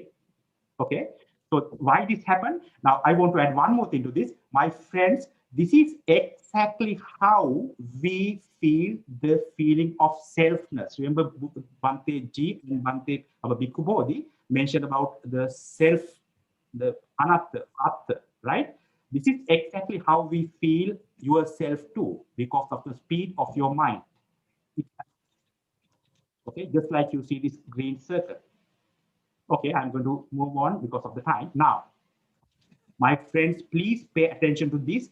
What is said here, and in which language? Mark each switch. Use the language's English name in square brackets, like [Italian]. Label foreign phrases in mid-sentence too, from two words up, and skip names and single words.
[English] Okay, so why this happened? Now I want to add one more thing to this. My friends, this is exactly how we feel the feeling of selfness. Remember Bhante Ji and Bhante Bhikkhu Bodhi mentioned about the self, the [Pali] anatta, atta, [English] right? This is exactly how we feel yourself too, because of the speed of your mind. Okay, just like you see this green circle. Okay, I'm going to move on because of the time. Now, my friends, please pay attention to this.